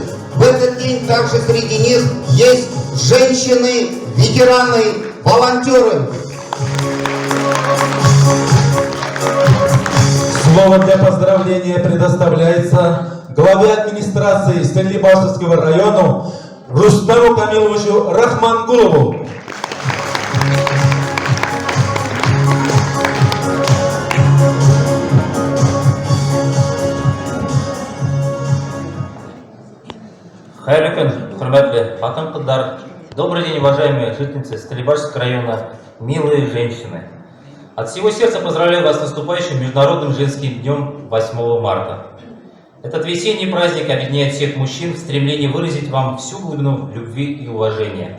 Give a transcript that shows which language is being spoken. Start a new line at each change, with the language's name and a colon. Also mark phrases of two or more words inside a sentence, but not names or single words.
Russian: В этот день также среди них есть женщины, ветераны, волонтеры. Слово для поздравления предоставляется главе администрации Стерлибашевского района Рустаму Камиловичу Рахмангулову.
Tatar: Хайырлы күн, хурмәтле хатын-кызлар.
Russian: Добрый день, уважаемые жительницы Стерлибашевского района, милые женщины. От всего сердца поздравляю вас с наступающим Международным женским днем 8 марта. Этот весенний праздник объединяет всех мужчин в стремлении выразить вам всю глубину любви и уважения.